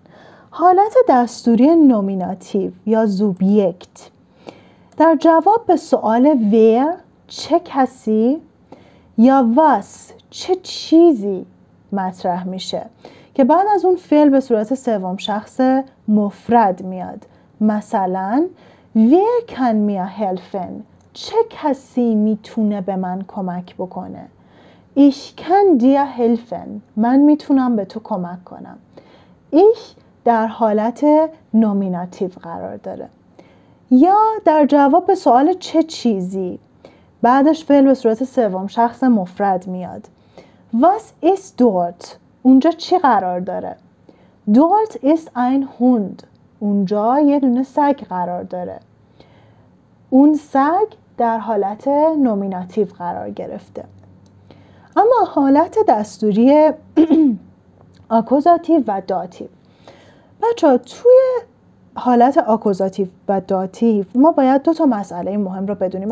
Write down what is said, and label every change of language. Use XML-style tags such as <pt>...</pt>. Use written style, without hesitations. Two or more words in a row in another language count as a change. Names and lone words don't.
<fa>حالت دستوری نومیناتیو یا زوبیکت در جواب به سوال ور چه کسی یا واس چه چیزی مطرح میشه که بعد از اون فعل به صورت سوم شخص مفرد میاد.</fa> <de>مثلا wer kann mir helfen،</de> <fa>چه کسی میتونه به من کمک بکنه.</fa> <de>ich kann dir helfen،</de> <fa>من میتونم به تو کمک کنم. ich در حالت نومیناتیو قرار داره. یا در جواب به سوال چه چیزی بعدش فعل به صورت سوم شخص مفرد میاد.</fa> <de>was ist dort،</de> <fa>اونجا چی قرار داره.</fa> <de>dort ist ein Hund،</de> <fa>اونجا یه دونه سگ قرار داره. اون سگ در حالت نومیناتیو قرار گرفته. اما حالت دستوری آکوزاتیو و داتیو. بچه‌ها توی حالت آکوزاتیو و داتیو ما باید دو تا مسئله مهم رو بدونیم.</fa>